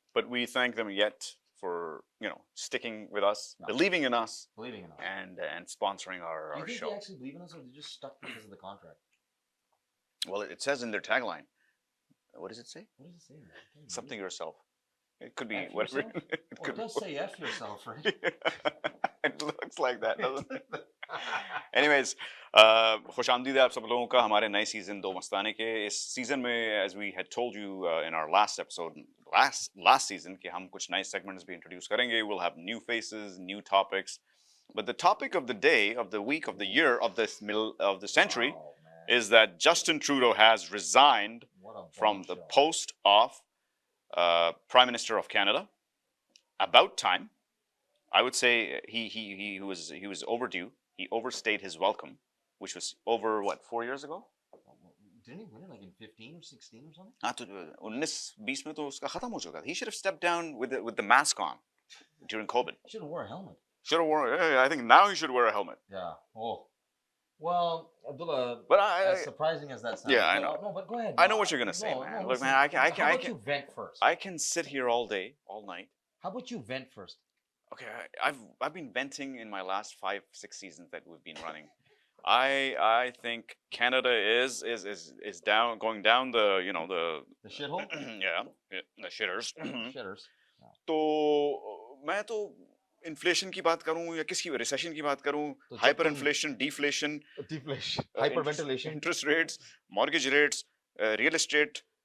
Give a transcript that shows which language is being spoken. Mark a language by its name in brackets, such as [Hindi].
[English] But we thank them yet for sticking with us, believing in us, and sponsoring our Do you think show. they actually believe in us, or they just stuck because of the contract? Well, it says in their tagline. What does it say? What does it say? Man? Something yourself. It could be F whatever. Yourself? It does say F yourself, right? It looks like that, doesn't it? Anyways, [Hindi] खुश आमदीद है आप सब लोगों का हमारे नए season दो मस्ताने के इस सीजन में, [English] as we had told you in our last episode last season, [Hindi] कि हम कुछ नए segments भी introduce करेंगे. [English] We'll have new faces, new topics, but the topic of the day, of the week, of the year, of the century is that Justin Trudeau has resigned from the post of Prime Minister of Canada. About time. I would say he was overdue. He overstayed his welcome, which was over what, 4 years ago? Didn't he win it like in 15 or 16 or something? [Hindi] हाँ तो 19-20 में तो उसका खत्म हो चुका था. [English] He should have stepped down with the mask on during COVID. He should have wore a helmet. Should have worn. I think now he should wear a helmet. Yeah. Oh. Well, Abdullah. But as surprising as that sounds. Yeah, I know. No, but go ahead. I know what you're gonna say, man. Look, man, How about you vent first? I can sit here all day, all night. How about you vent first? Okay, I've been venting in my last 5-6 seasons that we've been running. I think Canada is going down the the shithole. Yeah, the shitters. Shitters. [Hindi] तो मैं तो inflation की बात करूं या किसकी recession की बात करूं, hyperinflation, deflation, [English] hyperventilation, interest rates, mortgage rates, real estate.